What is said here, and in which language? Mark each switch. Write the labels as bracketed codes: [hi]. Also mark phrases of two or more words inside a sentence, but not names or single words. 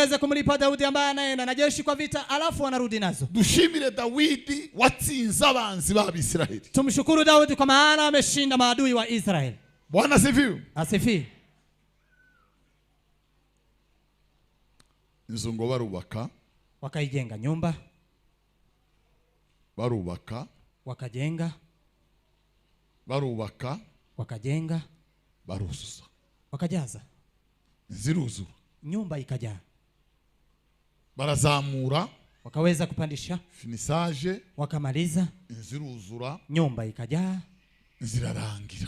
[sw] Tuweze kumlipa Daudi ambaye anaenda na jeshi kwa vita alafu anarudi nazo. [rw] Dushimire Daudi watsinze abanzi b'Abisirayeli. [sw] Tumshukuru Daudi kwa maana ameshinda maadui wa Israeli. Bwana asifiwe. Asifiwe. [rw] Inzu ngo barubaka. [sw] Wakaijenga nyumba. [rw] Barubaka. [sw] Wakajenga. [rw] Barubaka. [sw] Wakajenga. [rw] Baruzuza. [sw] Wakajaza. [rw] Ziruzura. [sw] Nyumba ikajaa. [rw] Barazamura. [sw] Wakaweza kupandisha. [rw] Finisage. [sw] Wakamaliza. [rw] Ziruzura. [sw] Nyumba ikajaa. [rw] Zirarangira.